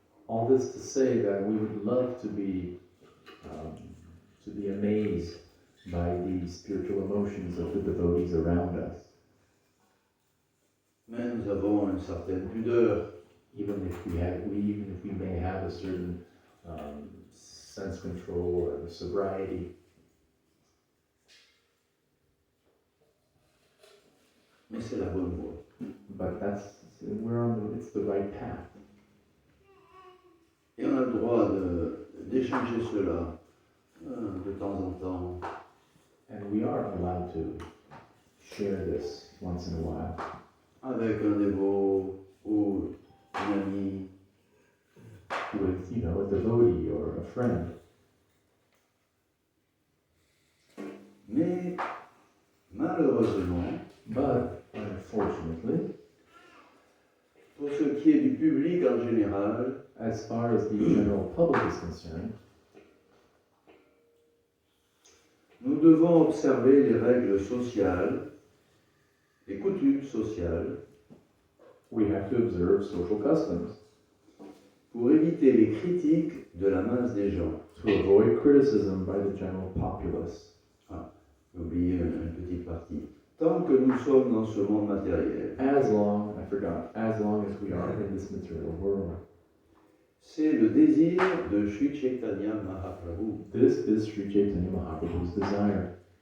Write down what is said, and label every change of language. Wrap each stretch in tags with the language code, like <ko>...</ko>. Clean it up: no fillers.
<en>All this to say that we would love to be amazed by the spiritual emotions of the devotees around us,</en> <fr>Mais nous avons une certaine pudeur.</fr> <en>even if we may have a certain sense control or sobriety.</en> <fr>Mais c'est la bonne voie.</fr> <en>But it's the right path.</en> <fr>Et on a le droit d'échanger cela de temps en temps.</fr> <en>And we are allowed to share this once in a while</en> <fr>Avec un dévot ou une amie.</fr> <en>with, a devotee or a friend.</en> <fr>Mais malheureusement,</fr> <en>But unfortunately,</en> <fr>pour ce qui est du public en général,</fr> <en>as far as the general public is concerned,</en> <fr>nous devons observer les règles sociales, les coutumes sociales,</fr> <en>we have to observe social customs</en> <fr>pour éviter les critiques de la masse des gens.</fr> <en>to avoid criticism by the general populace.</en> <fr>J'ai oublié une petite partie. Tant que nous sommes dans ce monde matériel,</fr> <en>As long as we are in this material world.</en> <fr>c'est le désir de Sri Chaitanya Mahaprabhu.</fr> <en>This is Sri Chaitanya Mahaprabhu's desire.</en>